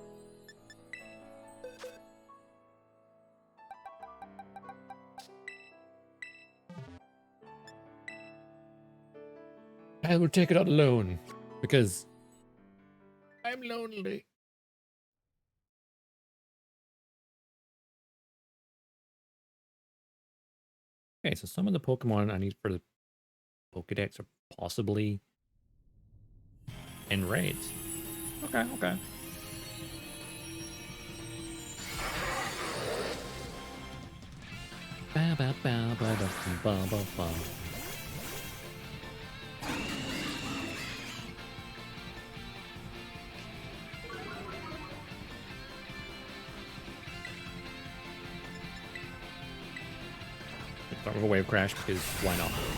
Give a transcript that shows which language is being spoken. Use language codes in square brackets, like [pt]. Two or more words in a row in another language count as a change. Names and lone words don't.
[en] I will take it out alone because I'm lonely. Okay, so some of the Pokemon I need for the Pokedex are possibly in raids. Okay, okay. Ba ba ba ba ba ba ba ba. Start with a wave crash because why not?